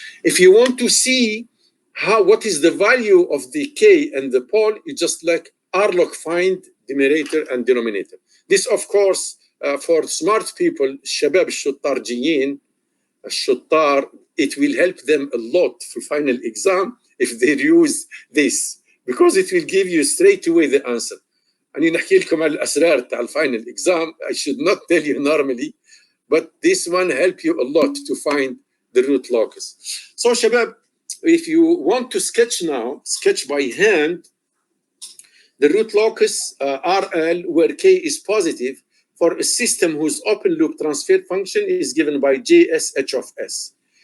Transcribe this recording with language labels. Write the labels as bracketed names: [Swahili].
[English] If you want to see what is the value of the K and the pole, you just like R log find numerator and denominator. This, of course, for smart people [Arabic] الشباب الشطار جيين الشطار [English] it will help them a lot [Arabic] في [English] final exam if they use this because it will give you straight away the answer. [Arabic] أنا نحكي لكم على الأسرار تاع الفاينل exam. [English] I should not tell you normally, but this one help you a lot to find the root locus. So [Arabic] شباب, [English] if you want to sketch now, sketch by hand the root locus RL where K is positive for a system whose open loop transfer function is given by JSH of S.